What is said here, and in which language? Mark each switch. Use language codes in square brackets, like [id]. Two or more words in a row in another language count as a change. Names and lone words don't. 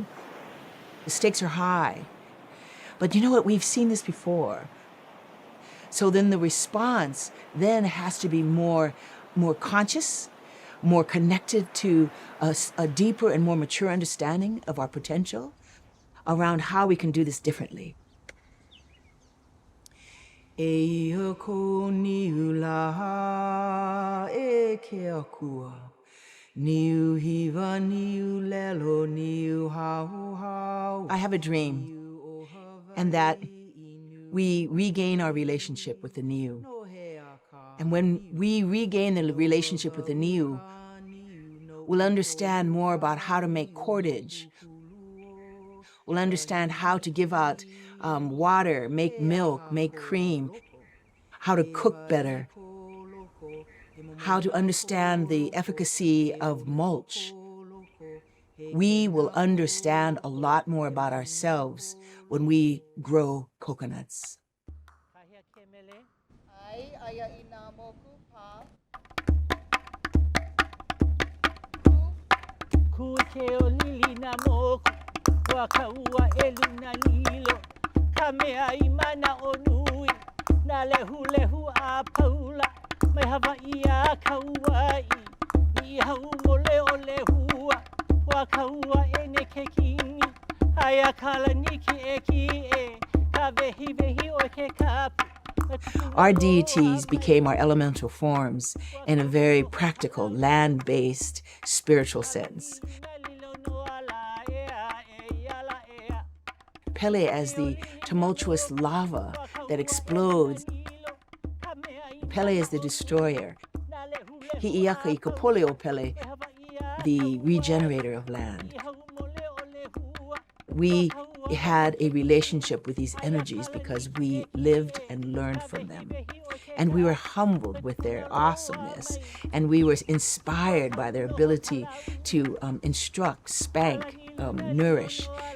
[en] The stakes are high. But you know what? We've seen this before. So then the response then has to be more conscious, more connected to a deeper and more mature understanding of our potential around how we can do this differently. [haw] E ko niu la e ke akua, niu hiva niu lelo niu hau. [en] I have a dream, and that we regain our relationship with the niu. And when we regain the relationship with the niu, we'll understand more about how to make cordage. We'll understand how to give out water, make milk, make cream, how to cook better, how to understand the efficacy of mulch. We will understand a lot more about ourselves when we grow coconuts. [haw] Wakaua eluna lilo, kamea imana onui, na lehu a paula, mai Hawai'i a kauai, ni hau mole o lehua, wakaua ene ke kini, aya kala niki e ki e, ka vehi o ke kapu. [en] Our deities became our elemental forms in a very practical, land-based, spiritual sense. Pele as the tumultuous lava that explodes. Pele as the destroyer. Hi'iaka I kapole o Pele, the regenerator of land. We had a relationship with these energies because we lived and learned from them. And we were humbled with their awesomeness, and we were inspired by their ability to instruct, spank, nourish.